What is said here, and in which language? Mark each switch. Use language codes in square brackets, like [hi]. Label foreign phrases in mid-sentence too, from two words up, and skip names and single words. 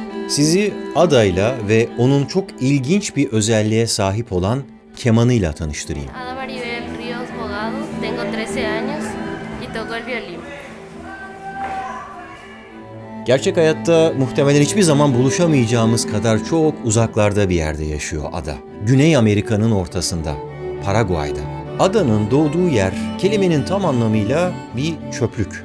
[tr] Sizi adayla ve onun çok ilginç bir özelliğe sahip olan kemanıyla tanıştırayım. [es] Ada Maribel Ríos Bogado, tengo 13 años y toco el violín. [tr] Gerçek hayatta muhtemelen hiçbir zaman buluşamayacağımız kadar çok uzaklarda bir yerde yaşıyor Ada. Güney Amerika'nın ortasında, Paraguay'da. Ada'nın doğduğu yer kelimenin tam anlamıyla bir çöplük.